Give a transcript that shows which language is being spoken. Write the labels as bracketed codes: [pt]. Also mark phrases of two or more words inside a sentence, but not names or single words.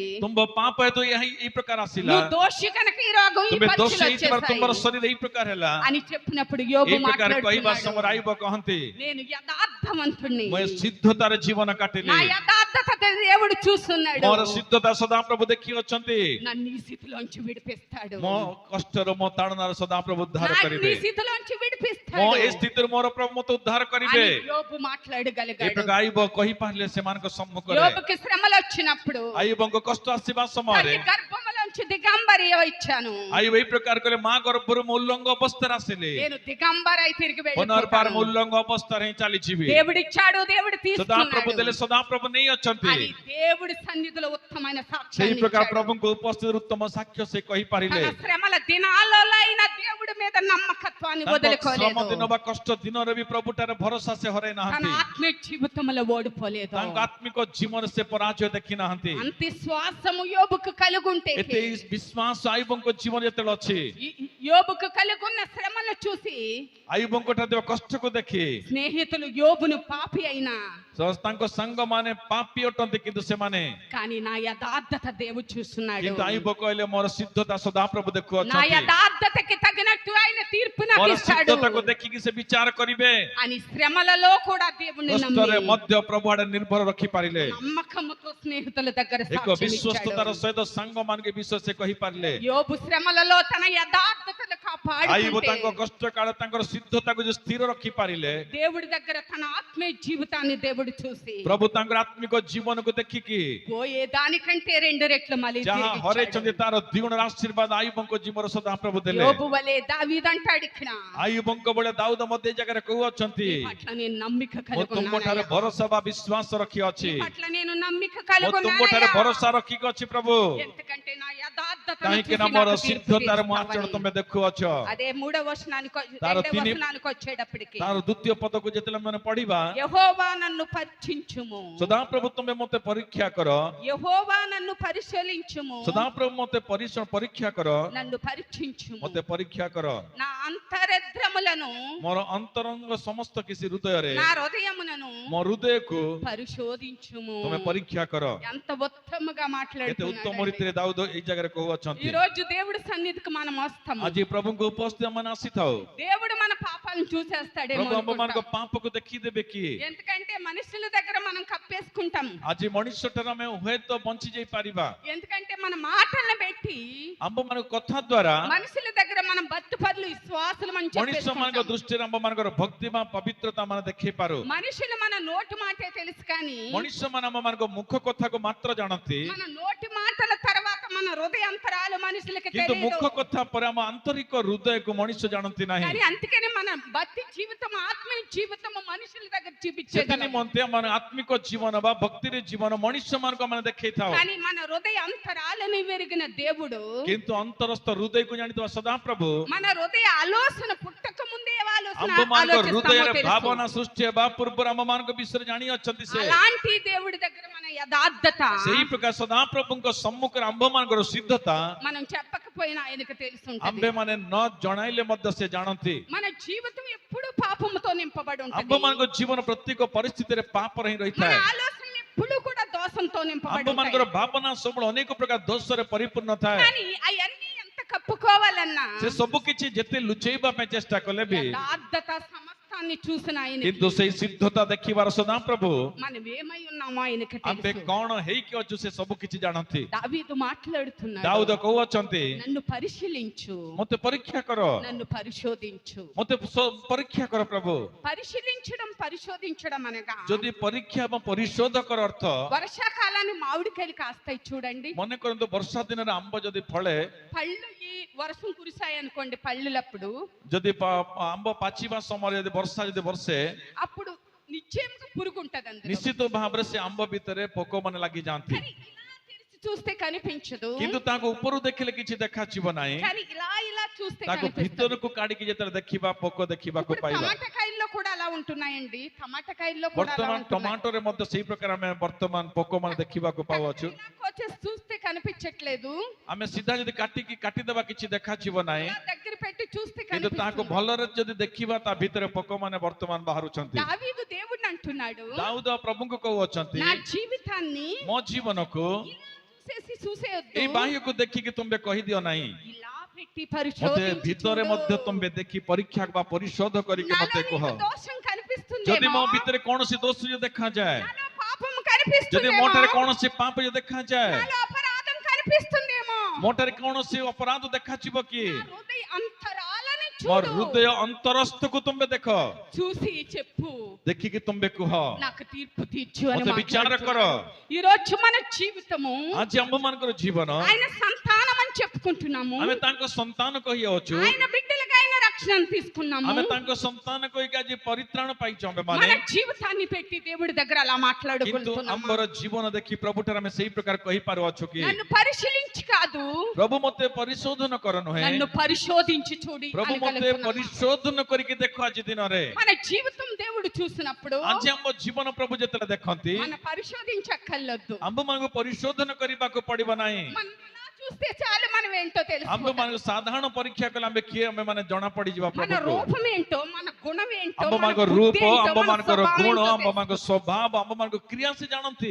[or] ତୁମ ପାପ ହେତୁ ଏଇ ପ୍ରକାର ଆସିଲା, [te] నువ్వు దోషి కనుక ఈ రోగం ఈ [or] ତୁମେ ଦୋଷୀ [te] పరీక్షలు [or] ହେଇଥିବାର ତୁମର [te] వచ్చేసాయి [or] ଶରୀର ଏଇ ପ୍ରକାର ହେଲା। [te] అని చెప్పినప్పుడు యోబు [or] ଏଇ ପ୍ରକାର କହିବା [te] మాట్లాడుతున్నాడు, [or] ସମୟରେ ଆଇବ କହନ୍ତି, [te] నేను యథార్థవంతుణ్ణి, [or] ମୁଁ ସିଦ୍ଧତାର ଜୀବନ କାଟିଲି, [te] నా యథార్థత దేవుడు చూస్తున్నాడు, [or] ମୋର ସିଦ୍ଧତା ସଦାପ୍ରଭୁ ଦେଖି ଅଛନ୍ତି, [te] నన్ను ఈ స్థితిలోంచి విడిపిస్తాడు, [or] ମୋ କଷ୍ଟର ମୋ ତାଡ଼ନାର ସଦାପ୍ରଭୁ ଉଦ୍ଧାର [te] నన్ను [or] କରିବେ, [te] ఈ స్థితిలోంచి [or] ମୋ [te] విడిపిస్తాడు [or] ଏ ସ୍ଥିତିରୁ ମୋର ପ୍ରଭୁ ମୋତେ ଉଦ୍ଧାର କରିବେ। [te] అని యోబు [or] ଏ [te] మాట్లాడగలిగాడు. [or] ପ୍ରକାର ଆଇବ କହିପାରିଲେ ସେମାନଙ୍କ ସମ୍ମୁଖରେ। [te] యోబుకి శ్రమలు వచ్చినప్పుడు [or] ଆଇବଙ୍କ କଷ୍ଟ ଆସିବା ସମୟରେ [te] తల్లి గర్భములోంచి దిగంబరి వచ్చాను, [or] ଆଇବ ଏଇ ପ୍ରକାର କହିଲେ, ମା ଗର୍ଭରୁ ମୁଁ ଉଲ୍ଲଙ୍ଗ ଅବସ୍ଥାରେ ଆସିଲି, [te] నేను దిగంబరై తిరిగి [or] ପୁନର୍ବାର [te] వెళ్ళిపోతాను, [or] ମୁଁ ଉଲ୍ଲଙ୍ଗ ଅବସ୍ଥାରେ ହିଁ ଚାଲିଯିବି। [te] దేవుడిచ్చాడు, దేవుడు [or] ସଦାପ୍ରଭୁ ଦେଲେ, [te] తీసుకున్నాడు [or] ସଦାପ୍ରଭୁ ନେଇ ଅଛନ୍ତି। [te] అని దేవుడి సన్నిధిలో ఉత్తమైన [or] ସେଇ [te] సాక్ష్యాన్ని [or] ପ୍ରକାର [te] ఇచ్చాడు. [or] ପ୍ରଭୁଙ୍କ ଉପସ୍ଥିତିରେ ଉତ୍ତମ ସାକ୍ଷ୍ୟ ସେ କହିପାରିଲେ। [te] తన శ్రమల దినాలలో అయిన దేవుడి మీద నమ్మకత్వాన్ని [or] ତାଙ୍କ ଶ୍ରମ [te] వదులుకోలేదు, [or] ଦିନ ବା କଷ୍ଟ ଦିନରେ ବି ପ୍ରଭୁଠାରେ ଭରସା ସେ ହରାଇ [te] తన [or] ନାହାନ୍ତି। [te] ఆత్మీయ జీవితంలో ఓడిపోలేదు. [or] ତାଙ୍କ ଆତ୍ମିକ ଜୀବନରେ ସେ ପରାଜୟ ଦେଖି ନାହାନ୍ତି। [te] అంత శ్వాసము యోబుకు కలుగుంటే, [or] ଏତେ ବିଶ୍ୱାସ ଆଇବଙ୍କ ଜୀବନ ଯେତେବେଳେ ଅଛି, [te] యోబుకు కలుగున్న శ్రమను చూసి [or] ଆଇବଙ୍କ ଠାରୁ ଥିବା କଷ୍ଟକୁ ଦେଖି [te] స్నేహితులు యోబును పాపి అయినా [or] ତାଙ୍କ ସାଙ୍ଗମାନେ ପାପୀ ଅଟନ୍ତି, କିନ୍ତୁ ସେମାନେ [te] కానీ నా యథార్థత దేవుడు చూస్తున్నాడు, [or] କିନ୍ତୁ ଆଇବ କହିଲେ, ମୋର సిద్ధତା ସଦାପ୍ରଭୁ [te] నా [or] ଦେଖୁଅଛନ୍ତି, [te] యథార్థతకి తగినట్టు ఆయన తీర్పు నాకు [or] ମୋର [te] ఇస్తాడు [or] సిద్ధତାକୁ ଦେଖିକି ସେ ବିଚାର କରିବେ। [te] అని శ్రమలలో కూడా దేవుని [or] କଷ୍ଟରେ [te] నమ్మి [or] ମଧ୍ୟ ପ୍ରଭୁ ଆଡେ ନିର୍ଭର ରଖିପାରିଲେ। [te] నమ్మకముతో స్నేహితుల దగ్గర [or] ଏକ [te] సాక్ష్యం [or] ବିଶ୍ୱସ୍ତତାର [te] ఇచ్చాడు. [or] ସହିତ ସାଙ୍ଗମାନଙ୍କ ବିଷୟ ସେ କହିପାରିଲେ। [te] యోబు శ్రమలలో తన యథార్థతను [or] ଆଇବ [te] కాపాడుకుంటే [or] ତାଙ୍କ କଷ୍ଟ କାଳ ତାଙ୍କର ସିଦ୍ଧତାକୁ ଯୋଉ ସ୍ଥିର ରଖିପାରିଲେ, [te] దేవుడి దగ్గర తన ఆత్మీయ జీవితాన్ని దేవుడు చూసి [or] ପ୍ରଭୁ ତାଙ୍କର ଆତ୍ମିକ ଜୀବନକୁ ଦେଖିକି [te] పోయే దానికంటే 2 రెట్లు మళ్ళీ [or] ଯାହା [te] తిరిగి [or] ହରେଇଛନ୍ତି [te] ఇచ్చాడు. [or] ତାର ଦ୍ୱିଗୁଣର ଆଶୀର୍ବାଦ ଆଇବଙ୍କ ଜୀବନ ସଦାପ୍ରଭୁ ଦେଲେ। [te] యోబు వలె దావీదు అంటాడు ఇక్కడ, [or] ଆଇବଙ୍କ ଭଳିଆ ଦାଉଦ ମଧ୍ୟ ଏ ଜାଗାରେ କହୁଅଛନ୍ତି, [te] నీ పట్ల నేను నమ్మిక [or] ମୁଁ [te] కలిగి [or] ତୁମଠାରେ [te] ఉన్నానయ్యా. [or] ଭରସା ବା ବିଶ୍ୱାସ ରଖିଅଛି, [te] నీ పట్ల నేను నమ్మిక [or] ମୁଁ [te] కలిగి [or] ତୁମଠାରେ [te] ఉన్నానయ్యా. [or] ଭରସା ରଖିକି ଅଛି ପ୍ରଭୁ, [te] ఎందుకంటే నా యథార్థత యథార్థతను [or] କାହିଁକି [te] చూసి [or] ନା ମୋର [te] నాకు తీర్పు [or] ସିଦ୍ଧତାର ମୁଁ ଆଚରଣ [te] తీరుస్తావని. [or] ତମେ ଦେଖୁଅଛ। [te] అదే మూడవ వచనానికి [or] ତାର [te] రెండవ [or] ତିନି- [te] వచనానికి వచ్చేటప్పటికి [or] ତାର ଦ୍ୱିତୀୟ ପଦକୁ ଯେତେବେଳେ ଆମେ ପଢିବା, [te] యెహోవా నన్ను పరీక్షించుము, [or] ସଦାପ୍ରଭୁ ତମେ ମତେ ପରୀକ୍ଷା କର, [te] యెహోవా నన్ను పరిశీలించుము, [or] ସଦାପ୍ରଭୁ ମତେ ପରୀକ୍ଷା କର, [te] నన్ను పరీక్షించుము, [or] ମତେ ପରୀକ୍ଷା କର। [te] నా అంతరద్రములను [or] ମୋର ଅନ୍ତରଙ୍ଗ ସମସ୍ତ କିଛି ହୃଦୟରେ, [te] నా హృదయములను [or] ମୋ ହୃଦୟକୁ [te] పరిశోధించుము. [or] ତମେ ପରୀକ୍ଷା କର। [te] ఎంత ఉత్తమగా [or] କେତେ ଉତ୍ତମ [te] మాట్లాడుతున్నాడు. [or] ରୀତିରେ ଦାଉଦ ଏଇ ଜାଗାରେ [te] ఈ [or] କହୁଅଛନ୍ତି। [te] రోజు దేవుడి సన్నిధికి మనం వస్తాము. [or] ଆଜି ପ୍ରଭୁଙ୍କ ଉପସ୍ଥିତ ଆମେ ଆସିଥାଉ। [te] దేవుడు మన పాపాలను చూసేస్తాడేమో [or] ପ୍ରଭୁ ଆମମାନଙ୍କ [te] అనుకుంటాం. [or] ପାପକୁ ଦେଖିଦେବେ କିଏ? [te] ఎందుకంటే మనుషుల దగ్గర మనం కప్పేసుకుంటాం. [or] ଆଜି ମଣିଷ ଠାରୁ ଆମେ ହୁଏତ ବଞ୍ଚି ଯାଇ ପାରିବା। [te] ఎందుకంటే మన మాటలను పెట్టి [or] ଆମ୍ଭମାନଙ୍କ କଥା ଦ୍ୱାରା [te] మనుషుల దగ్గర మనం భక్తిపరులు విశ్వాసులు అని [or] ମଣିଷମାନଙ୍କ [te] చెప్పేసుకుంటాం. [or] ଦୃଷ୍ଟିରେ ଆମ୍ଭମାନଙ୍କର ଭକ୍ତି ବା ପବିତ୍ରତା ମାନେ ଦେଖେଇ ପାରୁ। [te] మనుషులు మన నోటి మాటే తెలుసు కానీ [or] ମଣିଷମାନେ ଆମମାନଙ୍କ ମୁଖ କଥାକୁ ମାତ୍ର ଜାଣନ୍ତି, [te] మన నోటి మాటల తర్వాత మన హృదయాంతరాలు మనుషులకి [or] କିନ୍ତୁ ମୁଖ [te] తెలియదు. [or] କଥା ପରେ ଆମ ଆନ୍ତରିକ ହୃଦୟକୁ ମଣିଷ ଜାଣନ୍ତି ନାହିଁ। [te] కానీ అందుకని మన భక్తి జీవితం ఆత్మీయ జీవితం మనుషుల దగ్గర చూపించేది. [or] ସେଥି ନିମନ୍ତେ ଆମ ଆତ୍ମିକ ଜୀବନ ବା ଭକ୍ତିର ଜୀବନ ମଣିଷମାନଙ୍କୁ ଆମେ ଦେଖେଇଥାଉ। [te] కానీ మన హృదయ అంతరాలను వెరిగిన దేవుడు [or] କିନ୍ତୁ ଅନ୍ତରସ୍ଥ ହୃଦୟକୁ ଜାଣିଥିବା ସଦାପ୍ରଭୁ [te] మన హృదయ ఆలోచన పుట్టక ముందే [or] ଆମ୍ଭମାନଙ୍କ ହୃଦୟରେ [te] ఆలోచిస్తామో [or] ଭାବନା ସୃଷ୍ଟି ହେବା ପୂର୍ବରୁ ଆମମାନଙ୍କ ବିଷୟରେ ଜାଣି ଅଛନ୍ତି ସେ। [te] అలాంటి దేవుడి దగ్గర మన యథార్థత [or] ସେହି ପ୍ରକାର ସଦାପ୍ରଭୁଙ୍କ ସମ୍ମୁଖରେ ଆମ୍ଭମାନଙ୍କର ସିଦ୍ଧତା [te] మనం చెప్పకపోయినా ఆయనకు తెలుసుంటది. [or] ଆମ୍ଭେମାନେ ନ ଜଣାଇଲେ ମଧ୍ୟ ସେ ଜାଣନ୍ତି। [te] మన జీవితం ఎప్పుడు పాపముతో నింపబడి ఉంటుంది. [or] ଆମ୍ଭମାନଙ୍କ ଜୀବନ ପ୍ରତ୍ୟେକ ପରିସ୍ଥିତିରେ ପାପରେ ହିଁ [te] మన [or] ରହିଥାଏ। [te] ఆలోచనలు ఎప్పుడు కూడా దోషంతో నింపబడి [or] ଆମ୍ଭମାନଙ୍କର [te] ఉంటాయి. [or] ଭାବନା ସବୁବେଳେ ଅନେକ ପ୍ରକାର ଦୋଷରେ ପରିପୂର୍ଣ୍ଣ ଥାଏ। [te] కానీ అవన్నీ ఎంత కప్పుకోవాలన్నా [or] ସେ ସବୁ କିଛି ଯେତେ ଲୁଚେଇବା ପାଇଁ ଚେଷ୍ଟା କଲେ ବି [te] యథార్థత సమస్తాన్ని చూసిన ఆయన [or] କିନ୍ତୁ ସେଇ ସିଦ୍ଧତା ଦେଖିବାର ସଦାପ୍ରଭୁ [te] మనం ఏమై ఉన్నామో ఆయనకు [or] ଆମ୍ଭେ [te] తెలుసు. [or] କଣ ହେଇକି ଅଛୁ ସେ ସବୁ କିଛି ଜାଣନ୍ତି। [te] దావీదు మాట్లాడుతున్నాడు, [or] ଦାଉଦ କହୁଅଛନ୍ତି, [te] నన్ను పరిశీలించు, [or] ମତେ ପରୀକ୍ଷା କର, [te] నన్ను పరిశోధించు. [or] ମତେ ପରୀକ୍ଷା କର ପ୍ରଭୁ। [te] పరిశోధించడం అనగా [or] ଯଦି ପରୀକ୍ଷା ଏବଂ ପରିଶୋଧକର ଅର୍ଥ, [te] వర్షాకాలాన్ని మామిడికాయలు కాస్తాయి చూడండి. [or] ମନେ କରନ୍ତୁ ବର୍ଷା ଦିନରେ ଆମ୍ବ ଯଦି ଫଳେ, [te] పళ్ళు ఈ వర్షం కురిసాయి అనుకోండి, పళ్ళులప్పుడు [or] ଯଦି ଆମ୍ବ ପାଚିବା ସମୟରେ ଯଦି ବର୍ଷା ଯଦି ବର୍ଷେ, [te] అప్పుడు నిశ్చయంగా పురుగు ఉంటది అందులో. [or] ନିଶ୍ଚିତ ଭାବରେ ସେ ଆମ୍ବ ଭିତରେ ପୋକମାନେ ଲାଗିଯାଆନ୍ତି। [te] కానీ ఇలా తెరిచి చూస్తే కనిపించదు, [or] କିନ୍ତୁ ତାଙ୍କୁ ଉପରୁ ଦେଖିଲେ କିଛି ଦେଖାଯିବ ନାହିଁ, [te] కానీ ఇలా చూస్తే [or] ତାକୁ [te] కనిపిస్తుంది. [or] ଭିତରକୁ କାଢିକି ଯେତେବେଳେ ଦେଖିବା ପୋକ ଦେଖିବାକୁ [te] ఇప్పుడు [or] ପାଇବା। [te] టమాటా కాయల్లో కూడా అలా ఉంటున్నాయండి, టమాటా కాయల్లో కూడా అలా [or] ବର୍ତ୍ତମାନ [te] ఉంటున్నాయి. [or] ଟମାଟୋରେ ମଧ୍ୟ ସେଇ ପ୍ରକାର ଆମେ ବର୍ତ୍ତମାନ ପୋକମାନେ ଦେଖିବାକୁ ପାଉଛୁ। [te] ఇలా వచ్చేసి చూస్తే కనిపించట్లేదు, [or] ଆମେ ସିଧା ଯଦି କାଟିଦେବା କିଛି ଦେଖାଯିବ ନାହିଁ, [te] ఇలా దగ్గర పెట్టి చూస్తే [or] କିନ୍ତୁ ତାହାକୁ [te] కనిపిస్తుంది. [or] ଭଲରେ ଯଦି ଦେଖିବା ତା ଭିତରେ ପୋକମାନେ ବର୍ତ୍ତମାନ ବାହାରୁଛନ୍ତି। [te] దావీదు దేవుడిని అంటున్నాడు, [or] ଦାଉଦ ପ୍ରଭୁଙ୍କୁ କହୁଅଛନ୍ତି, [te] నా జీవితాన్ని [or] ମୋ ଜୀବନକୁ [te] చూసేయొద్దు, [or] ଏଇ ବାହ୍ୟକୁ ଦେଖିକି ତୁମେ କହିଦିଅ ନାହିଁ, [te] ఇలా పెట్టి [or] ମତେ [te] పరిశోధించి [or] ଭିତରେ [te] చూడు. [or] ମଧ୍ୟ ତୁମେ ଦେଖି ପରୀକ୍ଷା ବା ପରିଶୋଧ କରିକି [te] నాలో [or] ମତେ କୁହ। [te] నీకు దోషం [or] ଯଦି [te] కనిపిస్తుందేమో, [or] ମୋ ଭିତରେ କୌଣସି ଦୋଷ ଯଦି ଦେଖାଯାଏ, [te] నాలో పాపం [or] ଯଦି [te] కనిపిస్తుందేమో, [or] ମୋ ଠାରେ କୌଣସି ପାପ ଯଦି ଦେଖାଯାଏ, [te] నాలో అపరాధం కనిపిస్తుందేమో, [or] ମୋ ଠାରେ କୌଣସି ଅପରାଧ ଦେଖାଯିବ କି, [te] నా హృదయ అంతరాలని [or] ମୋ [te] చూడు, [or] ହୃଦୟ ଅନ୍ତରସ୍ଥକୁ ତୁମେ ଦେଖ, [te] చూసి చెప్పు, [or] ଦେଖିକି ତୁମେ କୁହ, [te] నాకు తీర్పు తీర్చు అని [or] ମତେ ବିଚାର କର। [te] మాట్లాడుతున్నాడు. ఈ రోజు మన జీవితము [or] ଆଜି ଆମ୍ଭମାନଙ୍କର ଜୀବନ [te] ఆయన సంతానం అని చెప్పుకుంటున్నాము, [or] ଆମେ ତାଙ୍କ ସନ୍ତାନ କହିଅଛୁ, [te] ఆయన బిడ్డలుగా ఆయన రక్షణ తీసుకున్నాము. [or] ଆମେ ତାଙ୍କ ସନ୍ତାନ କହିକି ଆଜି ପରିତ୍ରାଣ ପାଇଛୁ [te] మన [or] ଆମ୍ଭେମାନେ। [te] జీవితాన్ని పెట్టి దేవుడి దగ్గర అలా [or] କିନ୍ତୁ [te] మాట్లాడుకుంటున్నాము. [or] ଆମ୍ଭର ଜୀବନ ଦେଖି ପ୍ରଭୁଠାରେ ଆମେ ସେଇ ପ୍ରକାର କହିପାରୁଅଛୁ କି, [te] నన్ను పరిశీలించి కాదు, [or] ପ୍ରଭୁ ମତେ ପରିଶୋଧନ କର ନୁହେଁ, [te] నన్ను పరిశోధించి చూడి [or] ପ୍ରଭୁ ମତେ [te] అనగలుగుతున్నాము. [or] ପରିଶୋଧନ କରିକି ଦେଖ ଆଜି ଦିନରେ। [te] మన జీవితం దేవుడు చూసినప్పుడు [or] ଆଜି ଆମ ଜୀବନ ପ୍ରଭୁ ଯେତେବେଳେ ଦେଖନ୍ତି, [te] మన పరిశోధించక్కర్లేదు, [or] ଆମ୍ଭମାନଙ୍କୁ ପରିଶୋଧନ କରିବାକୁ ପଡିବ ନାହିଁ। [te] మనం అలా చూస్తే చాలు మనం ఏంటో తెలుసు. [or] ଆମ୍ଭମାନଙ୍କୁ ସାଧାରଣ ପରୀକ୍ଷା କଲେ ଆମେ କିଏ ଆମେମାନେ ଜଣା ପଡିଯିବା [te] మన [or] ପ୍ରଭୁକୁ। [te] రూపం ఏంటో, మన గుణం ఏంటో, మన [or] ଆମ୍ଭମାନଙ୍କ [te] బుద్ధి [or] ରୂପ, [te] ఏంటో, మన [or] ଆମ୍ଭମାନଙ୍କର [te] స్వభావం [or] ଗୁଣ, [te] ఏంటో తెలుసు. [or] ଆମ୍ଭମାନଙ୍କ ସ୍ୱଭାବ, ଆମ୍ଭମାନଙ୍କ କ୍ରିୟା ସେ ଜାଣନ୍ତି।